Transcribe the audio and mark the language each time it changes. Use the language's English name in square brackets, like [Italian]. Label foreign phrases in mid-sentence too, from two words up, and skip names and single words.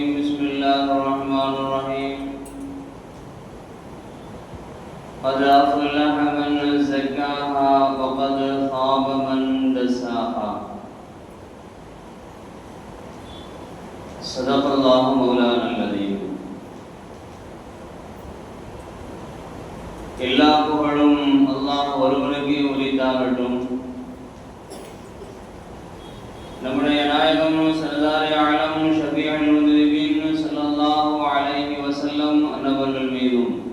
[Arabic] بسم الله الرحمن الرحيم. قد أفلح من زكاها وقد خاب من دساها. صدق الله مولانا العظيم. [Tamil] எல்லா புகழும் அல்லாஹ் ஒருவனுக்கு உரித்தாகட்டும். நம்முடைய நாயகம் [Urdu] سردار عالم [Arabic] شفيع المذنبين صلى الله عليه وسلم [Tamil] அன்னவர்கள் மீதும்